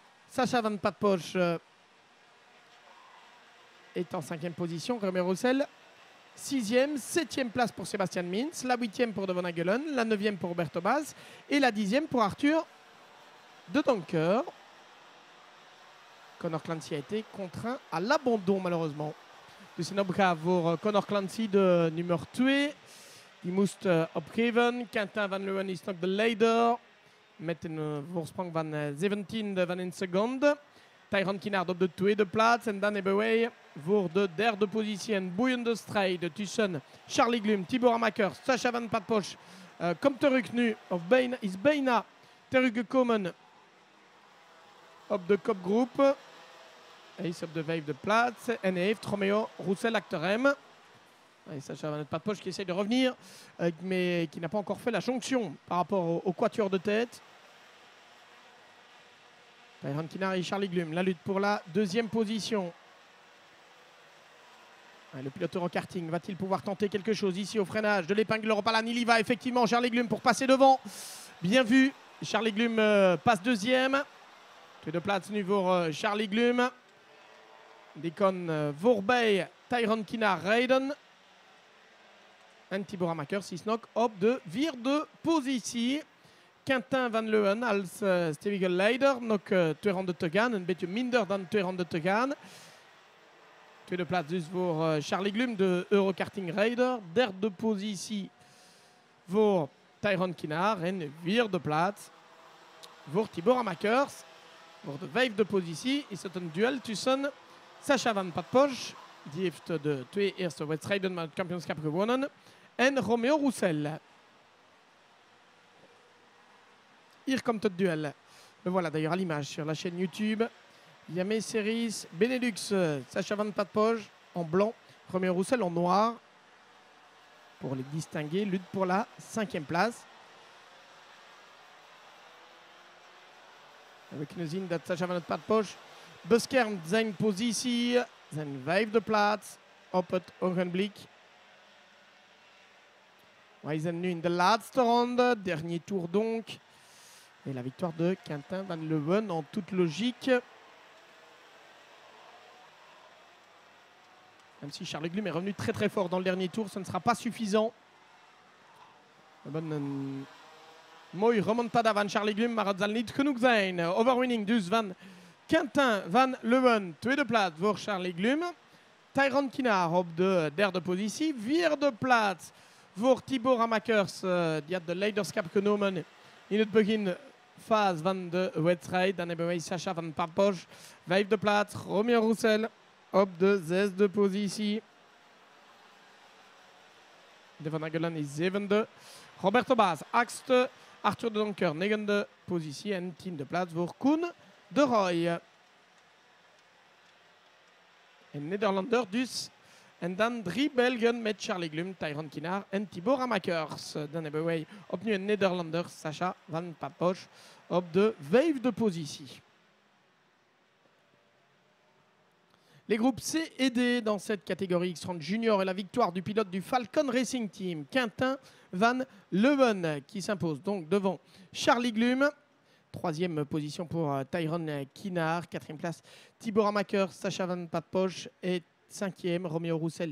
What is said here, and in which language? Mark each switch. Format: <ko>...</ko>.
<fr>Sacha Van Patpoche est en 5e position. Romain Roussel, 6e. 7e place pour Sébastien Mintz. La 8e pour Devon Agelen. La 9e pour Roberto Baz. Et la 10e pour Arthur de Donker. Conor Clancy a été contraint à l'abandon malheureusement.</fr> <nl>Dus in opgave voor Conor Clancy, de nummer 2. Die moest opgeven. Quentin Van Leeuwen is nog de leider. Met een voorsprong van 17e van een seconde. Tyrone Kinard op de tweede plaats. En dan hebben wij voor de derde positie een boeiende strijd tussen Charlie Glum, Thibaut Ramakers, Sacha Van Patpoche. Komt terug nu, of is bijna teruggekomen op de kopgroep. Hij is op de 5e plaats en hij heeft Romeo Roussel achter hem.</nl> <fr>Et Sacha Van Patpoche qui essaie de revenir, mais qui n'a pas encore fait la jonction par rapport au quatuor de tête. Tyrone Kinard et Charlie Glum, la lutte pour la 2e position. Le pilote en karting va-t-il pouvoir tenter quelque chose ici au freinage de l'épingle Europalane? Il y va effectivement, Charlie Glum pour passer devant. Bien vu, Charlie Glum passe 2e.</fr> <nl>Tweede plaats nu voor Charlie Glum. Die kan voorbij Tyrone Kinard rijden. En Thibaut Ramakers is nog op de 4e positie. Quentin Van Leeuwen als stevige leider. Nog 2 ronden te gaan. Een beetje minder dan 2 ronden te gaan. Tweede plaats dus voor Charlie Glum, de Eurokarting-rijder. 3e positie voor Tyrone Kinard. En 4e plaats voor Thibaut Ramakers. Voor de 5e positie is het een duel tussen Sacha Van Patpoche, die heeft de 2 eerste wedstrijden met het kampioenschap gewonnen, en Romeo Roussel. Hier komt het duel.</nl> <fr>Le voilà d'ailleurs à l'image sur la chaîne YouTube. Yamé Series, Benelux, Sacha Van Patpoche en blanc, Romeo Roussel en noir. Pour les distinguer, lutte pour la 5e place.</fr> <nl>We kunnen zien dat Sacha Van Patpoche beschermt zijn positie, zijn 5e plaats op het ogenblik. Wij zijn nu in de laatste ronde,</nl> <fr>dernier tour donc. Et la victoire de Quentin Van Leeuwen en toute logique. Même si Charlie Glum est revenu très fort dans le dernier tour, ce ne sera pas suffisant.</fr> <nl>Een mooie remontada van Charlie Glum, maar het zal niet genoeg zijn. Overwinning dus van Quentin Van Leeuwen. Tweede plaats voor Charlie Glum. Tyrone Kinard op de 3e positie. 4e plaats voor Thibaut Ramakers. Die had de leiderschap genomen in het beginfase van de wedstrijd. Dan hebben wij Sacha Van Patpoche. 5e plaats. Romeo Roussel op de 6e positie. Devon Agelen is 7e. Roberto Baz, 8e. Arthur de Donker, 9e positie. En 10e plaats voor Koen de Roy. Een Nederlander dus. En dan 3 Belgen met Charlie Glum, Tyrone Kinard en Thibaut Ramakers. Dan hebben wij opnieuw een Nederlander, Sacha Van Patpoche, op de 5e positie.</nl> <fr>Les groupes C et D dans cette catégorie X30 Junior et la victoire du pilote du Falcon Racing Team, Quentin Van Leeuwen, qui s'impose donc devant Charlie Glum. 3e position pour Tyrone Kinard. 4e place Thibaut Ramakers, Sacha Van Patpoche et 5e Romeo Roussel.</fr>